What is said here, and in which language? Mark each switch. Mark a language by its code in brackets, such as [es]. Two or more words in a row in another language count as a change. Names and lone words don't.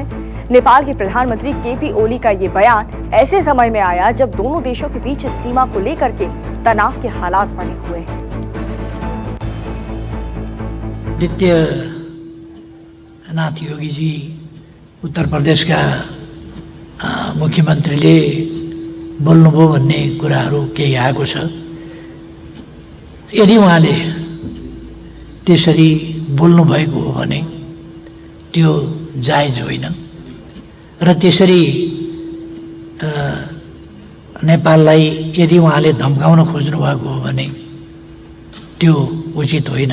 [hi] नेपाल के प्रधानमंत्री केपी ओली का ये बयान ऐसे समय में आया जब दोनों देशों के बीच सीमा को लेकर के तनाव के हालात बने हुए हैं। [ne] नाथ योगी जी उत्तर प्रदेश का मुख्यमन्त्रीले बोल्नुभयो भन्ने कुराहरू केही आएको छ। यदि उहाँले त्यसरी बोल्नु भएको हो भने त्यो जायज होइन र त्यसरी नेपाललाई यदि उहाँले धम्काउन खोज्नु भएको हो भने त्यो उचित होइन।